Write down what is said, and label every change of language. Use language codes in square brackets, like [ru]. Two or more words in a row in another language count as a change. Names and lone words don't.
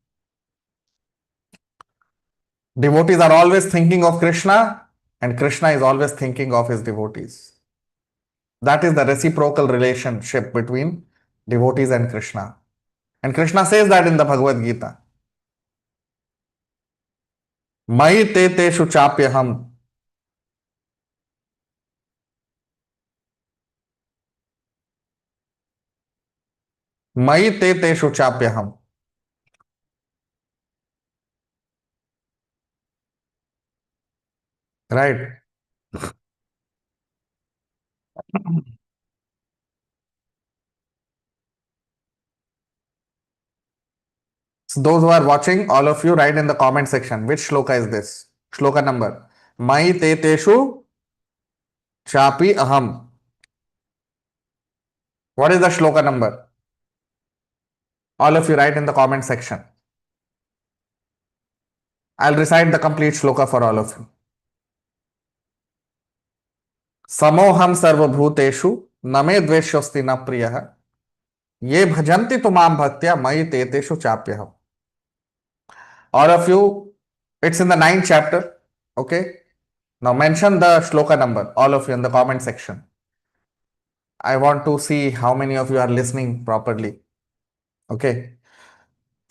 [en] Devotees are always thinking of Krishna and Krishna is always thinking of his devotees. That is the reciprocal relationship between devotees and Krishna. And Krishna says that in the Bhagavad Gita. [sa] मयि ते तेषु चाप्यहम्. मयि ते तेषु चाप्यहम्. [en] Right? So those who are watching, all of you write in the comment section, which shloka is this? Shloka number. [sa] मयि ते तेषु चापि अहम्. [en] What is the shloka number? All of you write in the comment section. I'll recite the complete shloka for all of you. [sa] समोऽहं सर्वभूतेषु न मे द्वेष्योऽस्ति न प्रियः ये भजन्ति तु मां भक्त्या मयि ते तेषु चाप्यहम्. [en] All of you, it's in the 9th chapter. Okay. Now mention the shloka number, all of you in the comment section. I want to see how many of you are listening properly. Okay.